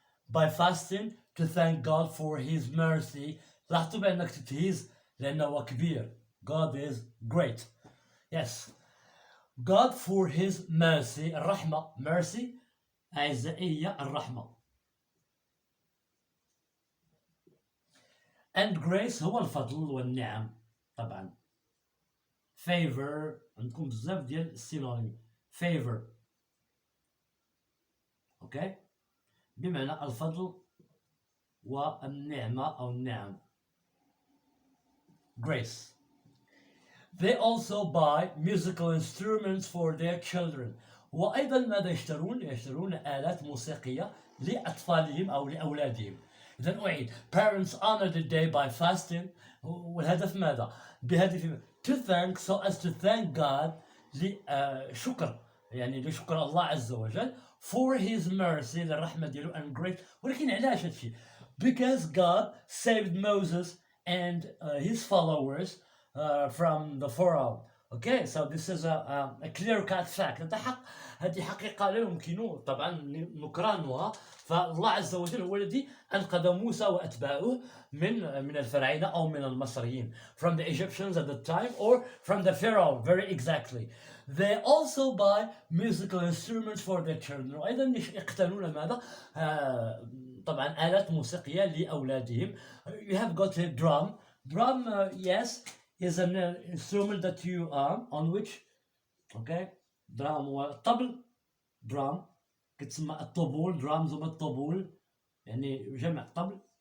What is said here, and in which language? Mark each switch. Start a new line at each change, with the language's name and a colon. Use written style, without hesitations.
English: by fasting to thank God for his mercy.
Arabic: لاحظتوا بأن كتبت his لأنه كبير.
English: God is great. yes. God for his mercy. الرحمة.
Arabic: mercy أعزائية الرحمة.
English: and grace
Arabic: هو الفضل والنعم طبعا. favor عندكم بزاف ديال السينونيم. favor اوكي بمعنى الفضل والنعمة أو النعم.
English: grace. they also buy musical instruments for their children.
Arabic: وأيضا ماذا يشترون؟ يشترون آلات موسيقية لأطفالهم أو لأولادهم. إذن أعيد.
English: parents honor the day by fasting.
Arabic: والهدف ماذا؟ بهدف
English: to thank, so as to thank God.
Arabic: لشكر يعني لشكر الله عز وجل
English: for his mercy
Arabic: للرحمة ديالو
English: and grace.
Arabic: ولكن علاش هادشي؟
English: because God saved Moses and his followers from the Pharaoh. Okay, so this is a clear-cut fact.
Arabic: هذه حقيقة لا يمكن طبعا نكرانها. فالله عز وجل هو الذي أنقذ موسى وأتباعه من الفراعنة أو من المصريين,
English: from the Egyptians at the time or from the Pharaoh, very exactly. They also buy musical instruments for their children.
Arabic: وأيضا يقتنون ماذا؟ طبعا آلات موسيقية لأولادهم.
English: You have got a drum. Drum, yes, is an instrument that you on which, okay, drum والطبل.
Arabic: drum كتسمى الطبول. drums هما الطبول يعني جمع طبل.